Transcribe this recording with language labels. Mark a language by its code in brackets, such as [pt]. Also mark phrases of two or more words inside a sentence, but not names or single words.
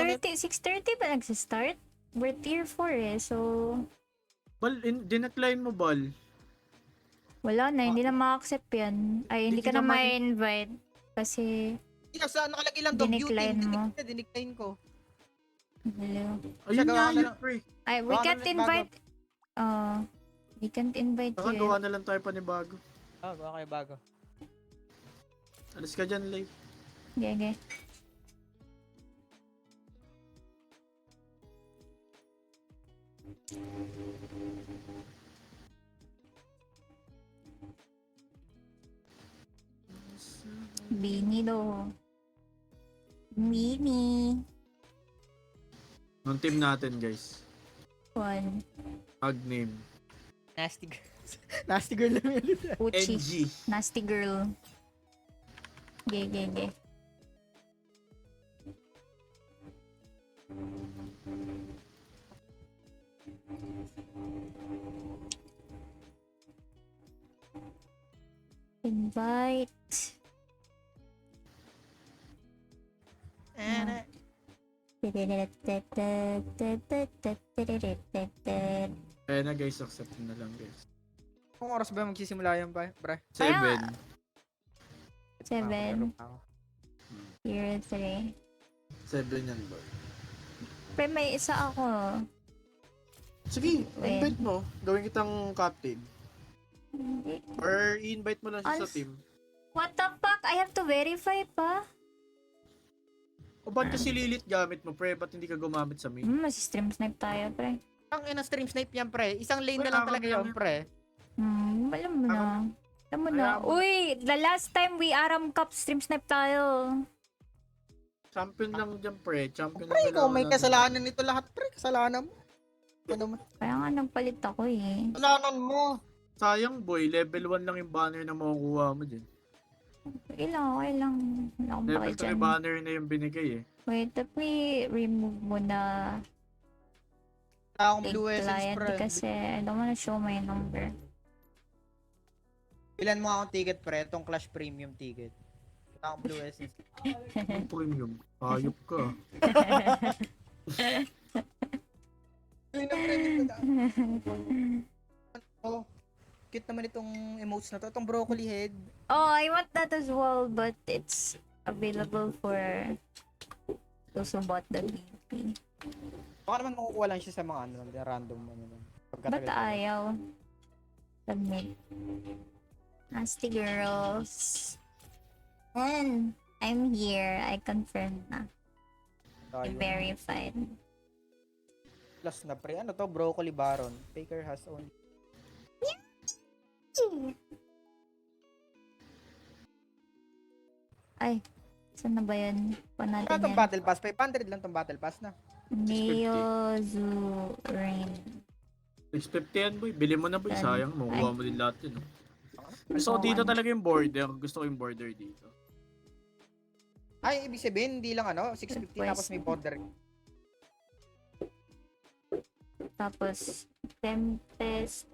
[tl] 6:30 ba nagsistart? [en] We're tier 4 [tl] eh, so... Bal, dinecline mo, Bal. Wala na, hindi na ma-accept yan. Ay, hindi Hindi ka na naman- ma-invite. Kasi, Sa nakalagay lang dog Dinecline beauty. mo. Dinicline ko. hello. Ayun gawa nga ka na yun, lang. pre. Ay, we Baka can't naman [en] invite... we can't invite [tl] Saka yet. gawa na lang tayo panibago. Gawa kayo bago. Alis ka dyan, late. Okay. Bini do. Mini. Nung team natin, guys. One. [en] Tag name. Nasty girl. Nasty girl [tl] lang yun. Uchi. NG. [en] Nasty girl. Gay. [tl] Invite. Kaya na guys, accept na lang guys. Kung oras ba magsisimula yan, pre? 7. 7, year 3. 7 yan boy. Pre, may isa ako. Sige, When? invite mo. Gawin kitang captain. Hindi. Or i-invite mo lang siya sa Ano? team. [en] What the fuck? I have to verify pa? [tl] O ba't kasi lilit gamit mo, pre? Ba't hindi ka gumamit sa main? [en] Masi-stream snipe [tl] tayo, pre. Ang ina [en] stream snipe [tl] yan, pre. Isang lane na Uy, lang ako talaga lang yun, yan. pre. Alam mo na. Alam mo na. Ayaw mo. Uy, [en] the last time we Aram Cup stream snipe tayo. [tl] Champion lang dyan, pre. Champion Pre, lang ikaw may dalawa lang. kasalanan nito lahat, pre. Kasalanan mo. Ano man? Kaya nga nagpalit ako eh. Kasalanan mo. Sayang boy, level 1 lang yung banner na makukuha mo dyan. Okay lang. Wala akong Level pake 3 dyan. banner na yung binigay eh. [en] Wait, let me remove muna [tl] Wala akong big [en] blue essence, [tl] client pre. [en] kasi I don't wanna show my number. [tl] Ilan mo akong ticket, pre? Itong Clash Premium ticket. Wala akong [en] blue essence. [tl] Ang premium. Ayop ka. Ay, na-premium ko na. Oh, cute naman itong emotes na to. Itong broccoli head. [en] Oh, I want that as well, but it's available for those who bought the BP. [tl] Baka naman makukuha lang siya sa mga ano, random ano. Ba't ayaw? Submit. [en] Nasty girls. And I'm here. I confirmed na. I verified. [tl] Plus na, pre. Ano to? Broccoli Baron. [en] Faker has only... [tl] Ay, saan na ba yan? Pa Ano natin tong yan. [en] battle pass? [tl] 500 lang tong [en] battle pass [tl] na. Neo Zoo Rain. 650 yan boy. Bili mo na boy. Ay. Sayang. Makukuha mo din lahat yun. Oh. Gusto ko dito talaga yung border. Gusto ko yung border dito. Ay, ibig sabihin, hindi lang ano, 650 Request. tapos may border. Tapos, Tempest